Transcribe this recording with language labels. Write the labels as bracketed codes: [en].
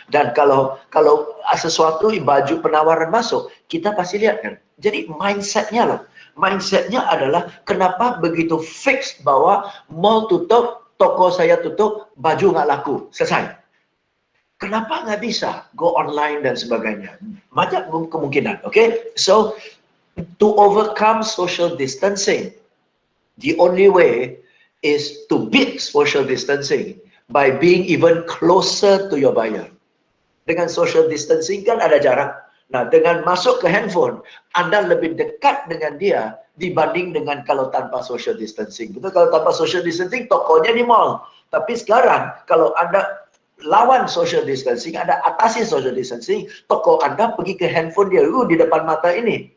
[id] Dan kalau sesuatu baju penawaran masuk, kita pasti lihat kan. Jadi mindsetnya adalah kenapa begitu fix bahwa mall tutup, toko saya tutup, baju nggak laku, selesai. Kenapa nggak bisa [en] go online [id] dan sebagainya? Banyak kemungkinan. [en] Oke, so to overcome social distancing, the only way is to beat social distancing by being even closer to your buyer. [id] Dengan social distancing kan ada jarak. Nah, dengan masuk ke handphone, Anda lebih dekat dengan dia dibanding dengan kalau tanpa social distancing. Betul, kalau tanpa social distancing, tokonya di mall. Tapi sekarang, kalau Anda lawan social distancing, Anda atasi social distancing, toko Anda pergi ke handphone dia, di depan mata ini.